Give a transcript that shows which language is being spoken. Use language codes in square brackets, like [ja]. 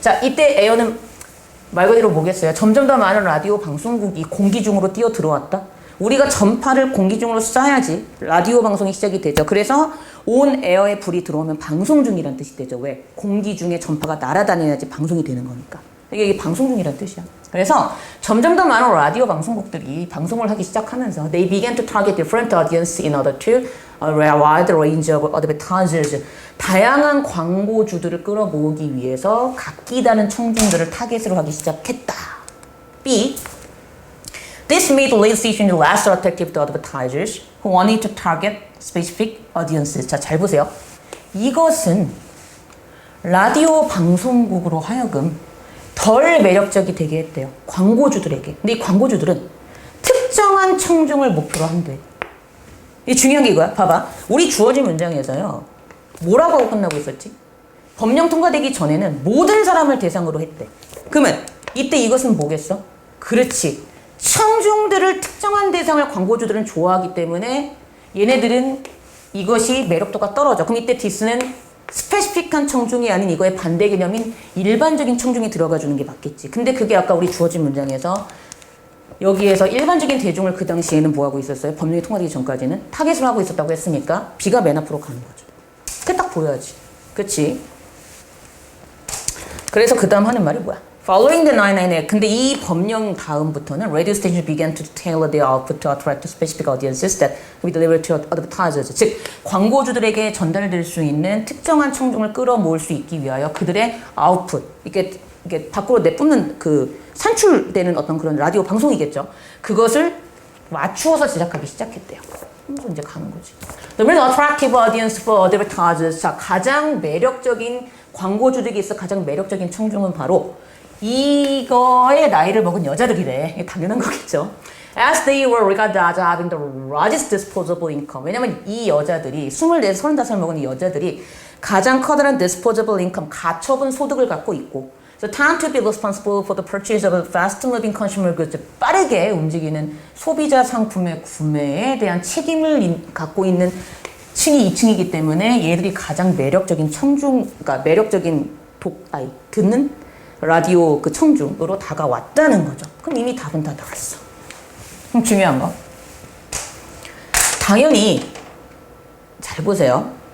[ko] 자, 이때 에어는 말 그대로 뭐겠어요? 점점 더 많은 라디오 방송국이 공기 중으로 뛰어 들어왔다. 우리가 전파를 공기 중으로 쏴야지 라디오 방송이 시작이 되죠. 그래서 온 에어에 불이 들어오면 방송 중이란 뜻이 되죠. 왜? 공기 중에 전파가 날아다녀야지 방송이 되는 거니까. 이게 방송 중이란 뜻이야. 그래서 점점 더 많은 라디오 방송국들이 방송을 하기 시작하면서 [en] they began to target different audience in order to wide range of advertisers. [ko] 다양한 광고주들을 끌어모으기 위해서 각기 다른 청중들을 타겟으로 하기 시작했다. B. [en] This made radio stations less attractive to advertisers who wanted to target specific audiences. [ko] 자, 잘 보세요. 이것은 라디오 방송국으로 하여금 덜 매력적이 되게 했대요. 광고주들에게. 근데 이 광고주들은 특정한 청중을 목표로 한대. 이 중요한 게 이거야. 봐봐. 우리 주어진 문장에서요. 뭐라고 하고 끝나고 있었지? 법령 통과되기 전에는 모든 사람을 대상으로 했대. 그러면 이때 이것은 뭐겠어? 그렇지. 청중들을 특정한 대상을 광고주들은 좋아하기 때문에 얘네들은 이것이 매력도가 떨어져. 그럼 이때 디스는 스페시픽한 청중이 아닌 이거의 반대 개념인 일반적인 청중이 들어가 주는 게 맞겠지. 근데 그게 아까 우리 주어진 문장에서 여기에서 일반적인 대중을 그 당시에는 뭐 하고 있었어요? 법령이 통과되기 전까지는 타겟을 하고 있었다고 했으니까 B가 맨 앞으로 가는 거죠. 그게 딱 보여야지. 그치? 그래서 그 다음 하는 말이 뭐야? [en] Following the 998 [ko] 근데 이 법령 다음부터는 [en] radio stations began to tailor their output to attract specific audiences that we deliver to advertisers. [ko] 즉 광고주들에게 전달될 수 있는 특정한 청중을 끌어모을 수 있기 위하여 그들의 아웃풋 이게 밖으로 내뿜는 그 산출되는 어떤 그런 라디오 방송이겠죠. 그것을 맞추어서 제작하기 시작했대요. 그래서 이제 가는 거지. [en] The most attractive audience for advertisers. [ko] 자, 가장 매력적인 광고주들에게 있어 가장 매력적인 청중은 바로 이거의 나이를 먹은 여자들이래. 이게 당연한 거겠죠. [en] As they were regarded as having the largest disposable income. [ko] 왜냐면 이 여자들이 24, 35 먹은 이 여자들이 가장 커다란 disposable income, 가처분 소득을 갖고 있고 [en] So tend to be responsible for the purchase of fast-moving consumer goods. [ko] 빠르게 움직이는 소비자 상품의 구매에 대한 책임을 갖고 있는 층이 2층이기 때문에 얘들이 가장 매력적인 청중, 그러니까 매력적인 듣는 라디오 그 청중으로 다가왔다는 거죠. 그럼 이미 답은 다 나왔어. 그럼 중요한 거. 당연히 잘 보세요.